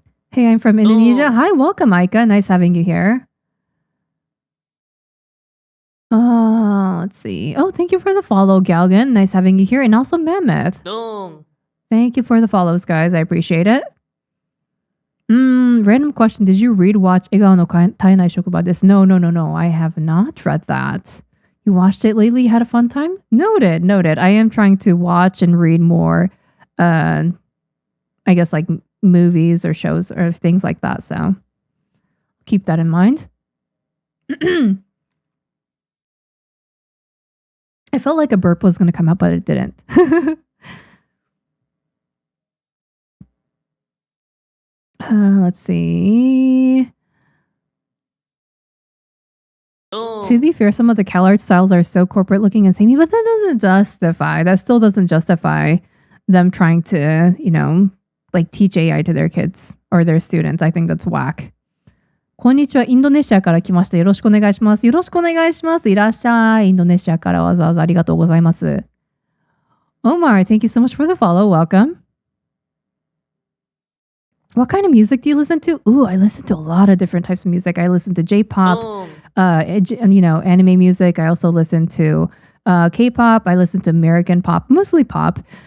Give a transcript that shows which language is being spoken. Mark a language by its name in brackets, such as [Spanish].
[English] Hey, I'm from Indonesia. Hi, welcome, Aika. Nice having you here. Let's see. Oh, thank you for the follow, Galgan. Nice having you here. And also Mammoth. Thank you for the follows, guys. I appreciate it. Random question. Did you read watch 笑顔の絶えない職場です? No. I have not read that. You watched it lately? You had a fun time? Noted. I am trying to watch and read more, I guess like movies or shows or things like that. So keep that in mind. I felt like a burp was going to come out, but it didn't. Let's see. To be fair, some of the CalArt styles are so corporate looking and samey, but that still doesn't justify them trying to, like teach AI to their kids or their students. I think that's whack. [Japanese] こんにちは、インドネシアから来ました。よろしくお願いします。よろしくお願いします。いらっしゃい。インドネシアからわざわざありがとうございます。 [English] Omar, thank you so much for the follow. Welcome. What kind of music do you listen to? Ooh, I listen to a lot of different types of music. I listen to J-pop, anime music. I also listen to K-pop. I listen to American pop, mostly pop.